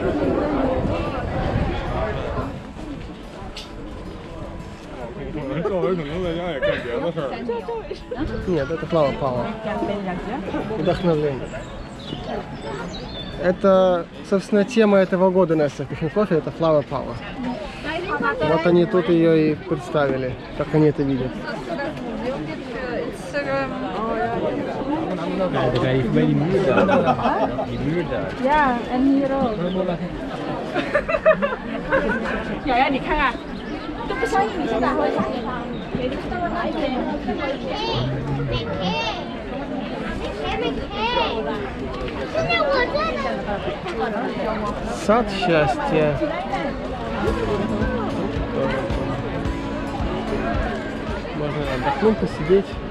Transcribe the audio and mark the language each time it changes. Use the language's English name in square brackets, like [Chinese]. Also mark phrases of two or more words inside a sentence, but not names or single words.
[Russian] Нет, это Flower Power. Вдохновление. Это, собственно, тема этого года Настя Пихенкофе, это Flower Power. Вот они тут ее и представили, как они это видят. [Dutch] Ja, en hier ook. Ja, ja, die kan er. Doe eens aan je daar. [Russian] Сад счастья. Можно отдохнуть, посидеть.